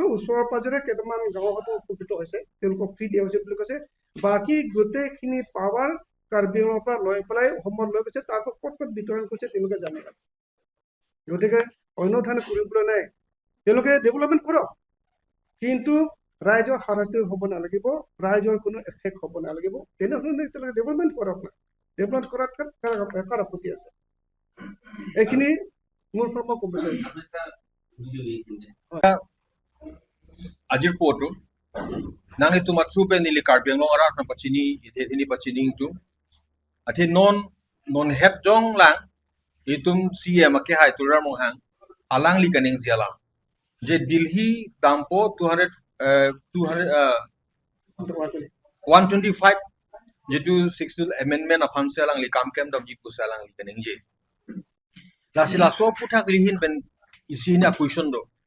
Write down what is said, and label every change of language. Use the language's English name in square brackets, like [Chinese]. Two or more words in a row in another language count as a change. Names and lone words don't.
[Assamese] ওচৰৰ পাজৰে কেইটামান গাঁৱৰ হয়তো উপকৃত হৈছে তেওঁলোকক ফ্ৰী দিয়া হৈছে বুলি কৈছে বাকী গোটেইখিনি পাৱাৰ কাৰ্বি আংলঙৰ পৰা লৈ পেলাই অসমত লৈ গৈছে তাৰ পৰা ক'ত বিতৰণ কৰিছে তেওঁলোকে জানে গতিকে অন্য ঠাইত কৰিবলৈ নাই তেওঁলোকে ডেভেলপমেণ্ট কৰক কিন্তু ৰাইজৰ হাৰাশাস্তি হ'ব নালাগিব ৰাইজৰ কোনো এফেক্ট হ'ব নালাগিব তেনেধৰণে তেওঁলোকে ডেভেলপমেণ্ট কৰক না ডেভেলপমেণ্ট কৰাত কাৰ আপত্তি আছে এইখিনি মোৰ পৰা মই ক'ব বিচাৰিছোঁ আমি এটা ভিডিঅ' এইখিনি [Karbi] Ajir poto nang itu matsu pe nili karbiang long arak na pachini ithini pachini itu ati non het jong lang itum CM ke hai turar mo hang alang li kaning ziala je Delhi dampo 125 jetu 6 [English] amendment of [Karbi] hanse alang li kam kem dam ji pusalang li kaning je la sila so puthak lihin ben isina question do